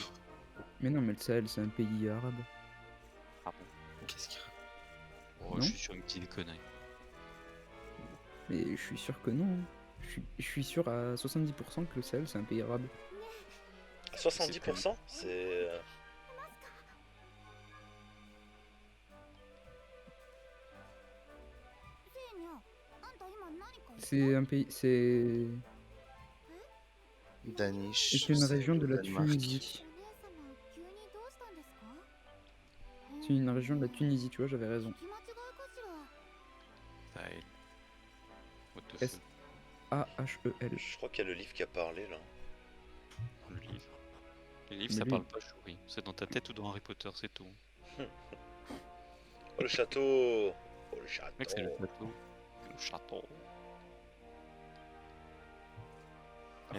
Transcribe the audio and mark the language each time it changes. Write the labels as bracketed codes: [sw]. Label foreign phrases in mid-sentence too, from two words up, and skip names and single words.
[fr] Mais non, mais le Sahel, c'est un pays arabe. Ah bon? Qu'est-ce qu'il y a? Oh, Non. je suis sur une petite connerie. Mais je suis sûr que non. Je suis sûr à 70% que le Sahel, c'est un pays arabe. À 70%, c'est. [ja] せいにゃあんた今何か言った [fr] C'est un pays. C'est. Danish. C'est une région de la Danemark. Tunisie. [ja] お姉様急にどうしたんですか [fr] C'est une région de la Tunisie, tu vois, j'avais raison. [ja] 聞き間違いかしら [en] Sahel. What the [fr] S- fuck? A-H-E-L. Je crois qu'il y a le livre qui a parlé là. Le livre. Les livres, Mais ça lui- parle pas chouris. C'est dans ta tête ou dans Harry Potter, c'est tout. Oh le château! Oh le château! Mec, c'est le château. Le château. Ah,